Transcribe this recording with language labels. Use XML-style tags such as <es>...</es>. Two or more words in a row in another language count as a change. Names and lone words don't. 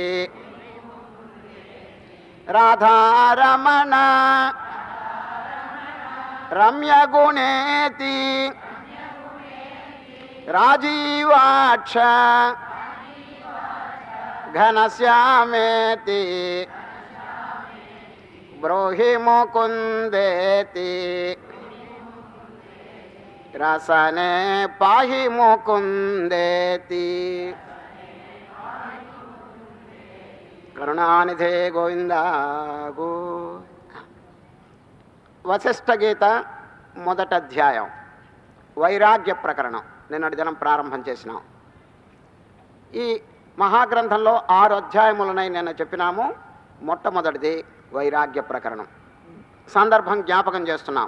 <sa>राधारमण रम्यगुणेति राजीवाक्ष घनश्यामेति ब्रूहि मुकुन्देति रसने पाहि मुकुन्देति। करुणानिधे गोविंदा गो।</sa> <te>వశిష్ఠ గీత మొదటి అధ్యాయం వైరాగ్య ప్రకరణం నిన్నటి దినం ప్రారంభం చేసినాం. ఈ మహాగ్రంథంలో 6 అధ్యాయములనై నిన్న చెప్పినాము. మొట్టమొదటిది వైరాగ్య ప్రకరణం. సందర్భం జ్ఞాపకం చేస్తున్నాం.</te>